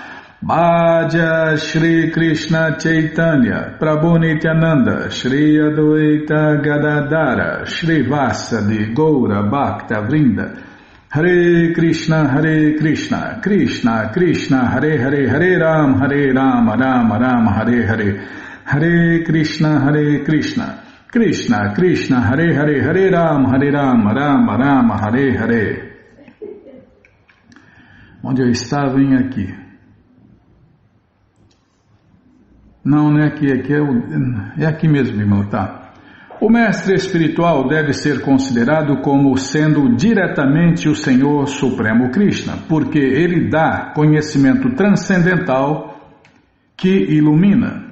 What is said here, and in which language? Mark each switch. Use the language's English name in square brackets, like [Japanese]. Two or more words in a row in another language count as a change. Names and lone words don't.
[Bangla] ভজ শ্রী কৃষ্ণ চৈতন্য প্রভু নিত্যানন্দ শ্রী অদ্বৈত গদাধর শ্রী বাসাদি গৌর ভক্ত বৃন্দ [Sanskrit] हरे कृष्ण कृष्ण कृष्ण हरे हरे हरे राम राम राम हरे हरे हरे कृष्ण कृष्ण कृष्ण हरे हरे हरे राम राम राम हरे हरे. [Portuguese] Onde eu estava, hein, aqui? Não é aqui, é aqui mesmo, irmão, tá? O mestre espiritual deve ser considerado como sendo diretamente o Senhor Supremo Krishna, porque ele dá conhecimento transcendental que ilumina.